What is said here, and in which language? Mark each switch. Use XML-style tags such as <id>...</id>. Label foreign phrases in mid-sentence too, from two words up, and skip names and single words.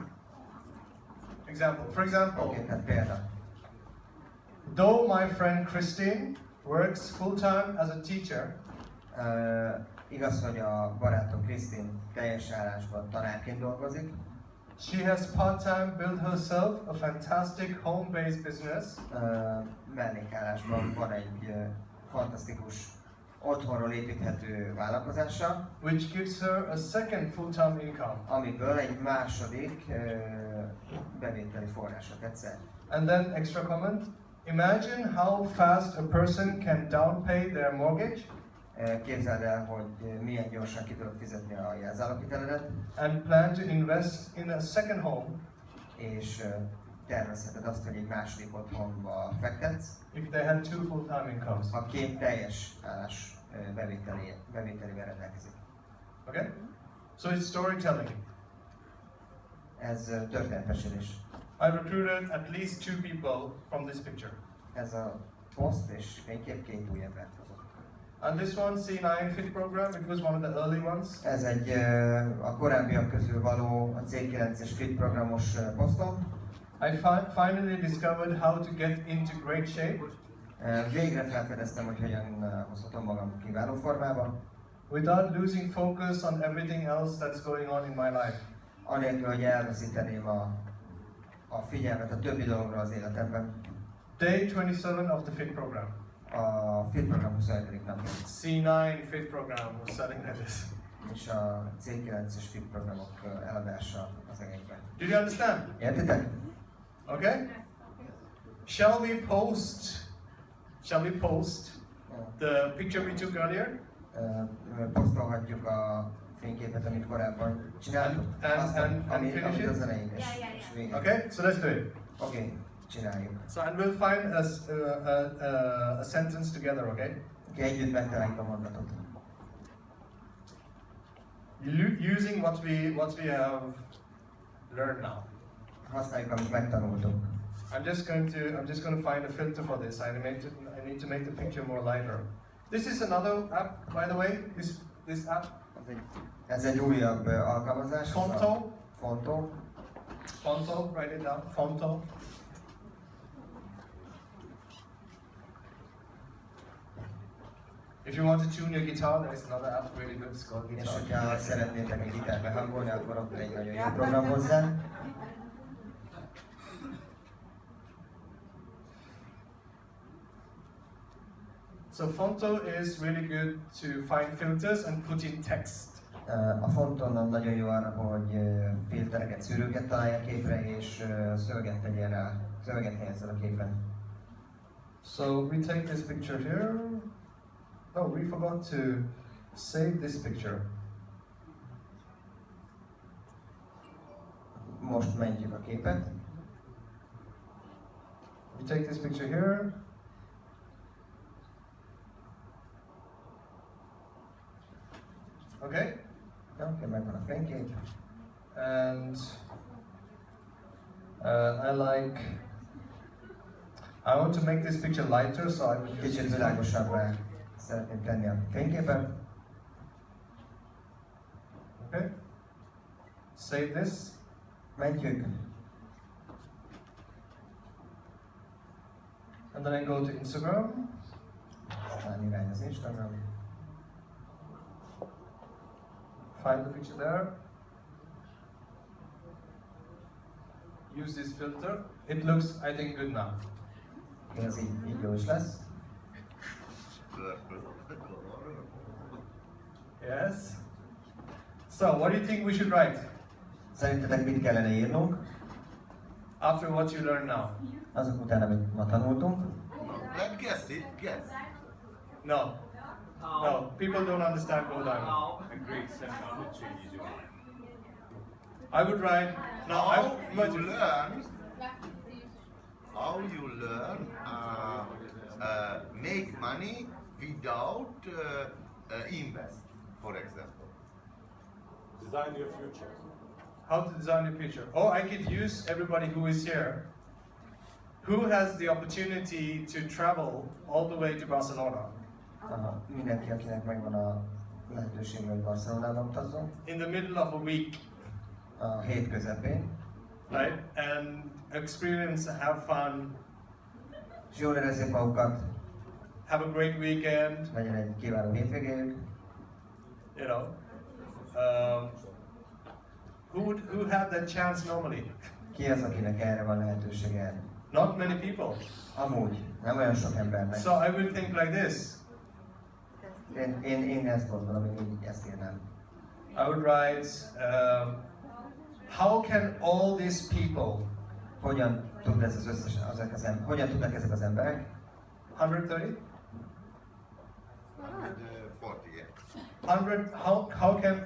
<en>For example.</en> <hu>Okay, tehát példa.</hu> <en>Though my friend Christine works full-time as a teacher,</en> <hu>igaz, hogy a barátom Krisztin teljes állásban tanárként dolgozik.</hu> <en>She has part-time built herself a fantastic home-based business.</en> <hu>Mellékállásban van egy fantasztikus otthonról építhető vállalkozása,</hu> <en>which gives her a second full-time income.</en> <hu>Amiből egy második bevételi forrásot egyszer.</hu> <en>And then extra comment. Imagine how fast a person can downpay their mortgage.</en> <hu>Képzeld el, hogy milyen gyorsan ki tudod fizetni a jelzáloghiteledet.</hu> <en>And plan to invest in a second home.</en> <hu>És tervezheted azt, hogy egy második otthonba fektetsz.</hu> <en>If they had 2 full-time incomes.</en> <hu>Ha 2 teljes állás bevételével rendelkezik.</hu> <en>Okay? So it's storytelling.</en> <hu>Ez történetmesélés.</hu> <en>I recruited at least 2 people from this picture.</en> <hu>Ez a poszt és fénykép 2 új embert hozott.</hu> <en>And this one, C9 Fit program, it was one of the early ones.</en> <hu>Ez egy a korábbiak közül való a C9-es Fit programos posztom.</hu> <en>I finally discovered how to get into great shape.</en> <hu>Végre felfedeztem, hogy hogyan hozhatom magam kiváló formába.</hu> <en>Without losing focus on everything else that's going on in my life.</en> <hu>Anélkül, hogy elveszíteném a figyelmet a többi dologra az életemben.</hu> <en>Day 27 of the Fit program.</en> <hu>a FIT program 27. napja.</hu> <en>C9 fit program was selling this.</en> <hu>És a C9-es FIT programok eladása az egekben.</hu> <en>Did you understand?</en> <hu>Értitek?</hu> <en>Okay? Shall we post the picture we took earlier?</en> <hu>Posztolhatjuk a fényképet, amit korábban csináltuk. Amit az elején és végén.</hu> <en>Okay, so let's do it.</en> <hu>Oké, csináljuk.</hu> <en>So and we'll find a sentence together, okay?</en> <hu>Oké, együtt megtaláljuk a mondatot.</hu> <en>Using what we have learned now.</en> <hu>Használjuk, amit megtanultunk.</hu> <en>I'm just going to find a filter for this. I need to make the picture more lighter. This is another app, by the way. This app.</en> <hu>Ez egy újabb alkalmazás.</hu> <en>Fonto. Fonto, write it down. Fonto. If you want to tune your guitar, there is another app really good. It's called Guitar.</en> <hu>És hogyha szeretnétek egy gitárt behangolni, akkor ott egy nagyon jó program hozzá.</hu> <en>So Fonto is really good to find filters and put in text.</en> <hu>A Fonton nagyon jó arra, hogy filtereket, szűrőket találja a képre, és szöveget tegyen rá, szöveget helyezzen a képen.</hu> <en>So we take this picture here. Oh, we forgot to save this picture.</en> <hu>Most mentjük a képet.</hu> <en>We take this picture here. Okay?</en> <hu>Okay, megvan a fénykép.</hu> <en>And I want to make this picture lighter, so I will use</en> <hu>Kicsit világosabbá szeretném tenni a fényképet.</hu> <en>Okay? Save this.</en> <hu>Mentjük.</hu> <en>And then I go to Instagram.</en> <hu>Aztán irány az Instagram.</hu> <en>Find the picture there. Use this filter. It looks, I think, good now.</en> <hu>Ez így jó is lesz.</hu> <en>Yes. So, what do you think we should write?</en> <hu>Szerintetek mit kellene írnunk?</hu> <en>After what you learn now.</en> <hu>Azok után, amit ma tanultunk.</hu> <en>Let's guess it, guess. No. No, people don't understand Go Diamond. A great seminar that changes your life. I would write. No, How you learn make money without invest, for example. Design your future. How to design a picture. Oh, I could use everybody who is here, who has the opportunity to travel all the way to Barcelona.</en> <hu>Mindenki, akinek megvan a lehetőség, hogy Barcelonába utazzon.</hu> <en>In the middle of a week.</en> <hu>A hét közepén.</hu> <en>Right? And experience, have fun.</en> <hu>És jól érezzék magukat.</hu> <en>Have a great weekend.</en> <hu>Legyen egy kiváló hétvégéjük.</hu> <en>You know. Who had that chance normally?</en> <hu>Ki az, akinek erre van lehetősége?</hu> <en>Not many people.</en> <hu>Amúgy, nem olyan sok embernek.</hu> <en>So I would think like this.</en> <hu>Én ezt gondolom, én így ezt írnám.</hu> <en>I would write, how can all these people,</en> <hu>hogyan tud ez az összes, hogyan tudnak ezek az emberek?</hu> <en>130? 140, yeah.</en>